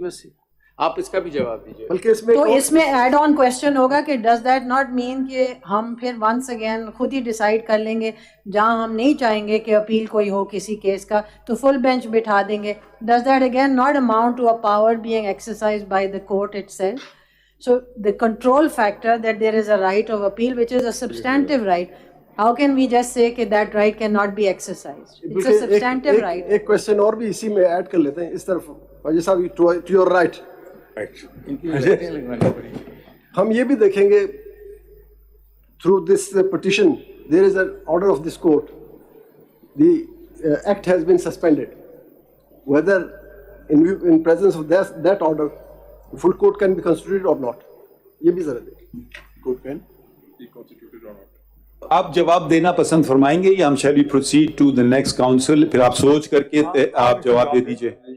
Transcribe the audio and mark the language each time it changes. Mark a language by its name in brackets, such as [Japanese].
[Urdu] بس آپ اس کا بھی جواب دیجیے. تو اس میں ایڈ آن کوشچن ہوگا کہ [English] does that not mean [Urdu] کہ ہم پھر ونس اگین خود ہی ڈیسائیڈ کر لیں گے جہاں ہم نہیں چاہیں گے کہ اپیل کوئی ہو کسی کیس کا تو فل بینچ بٹھا دیں گے. [English] Does that again not amount to a power being exercised by the court itself. So the control factor that there is a right of appeal, which is a substantive right. How can we just say that that right cannot be exercised? It's a substantive right. [Urdu] ایک question اور بھی اسی میں add کر لیتے ہیں اس طرف. [English] خواجہ صاحب to your right. [Urdu] ہم یہ بھی دیکھیں گے [English] through this petition there is an order of this court. The act has been suspended. Whether in presence of that order full court can be constituted or not. [Urdu] یہ بھی ذرا دیکھیں. [English] Court can be constituted or not. [Urdu] آپ جواب دینا پسند فرمائیں گے یا ہم [English] Shall we proceed to the next counsel? [Urdu] پھر آپ سوچ کر کے آپ جواب دے دیجیے.